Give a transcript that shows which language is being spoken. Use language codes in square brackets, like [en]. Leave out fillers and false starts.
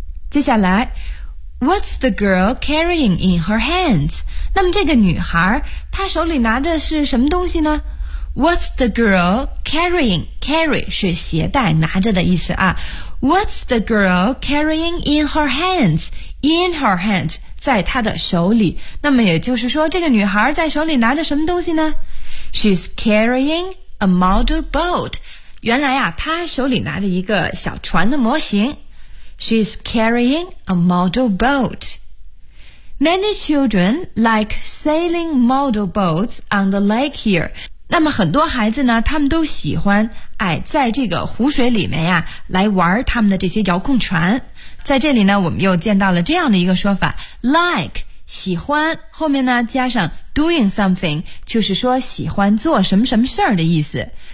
[zh] 接下来， [en] What's the girl carrying in her hands? [zh] 那么这个女孩她手里拿着是什么东西呢？ [en] What's the girl carrying? [zh] Carry 是携带拿着的意思啊。 [en] What's the girl carrying in her hands? In her hands [zh] 在她的手里。那么也就是说这个女孩在手里拿着什么东西呢？ [en] She's carrying a model boat. [zh] 原来啊她手里拿着一个小船的模型。 [en] She's carrying a model boat. Many children like sailing model boats on the lake here. [zh] 那么很多孩子呢，他们都喜欢哎，在这个湖水里面呀，来玩他们的这些遥控船。在这里呢，我们又见到了这样的一个说法 ，like 喜欢，后面呢加上 [en] doing something， [zh] 就是说喜欢做什么什么事儿的意思。